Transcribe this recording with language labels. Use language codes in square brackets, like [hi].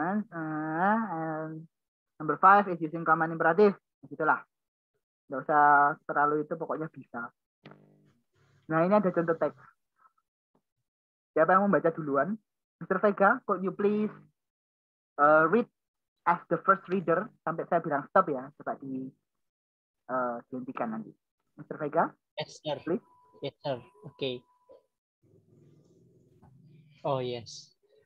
[en] And number 5 is using command imperative. [id] Gitulah. Nggak usah terlalu itu, pokoknya bisa. Nah, ini ada contoh teks. Siapa yang membaca duluan? [en] Mr. [id] Vega, [en] could you please read as the first reader [id] sampai saya bilang stop ya, coba dihentikan nanti. [en] Mr. Vega? Yes, sir. Please. Yes, sir. Okay. Oh, yes.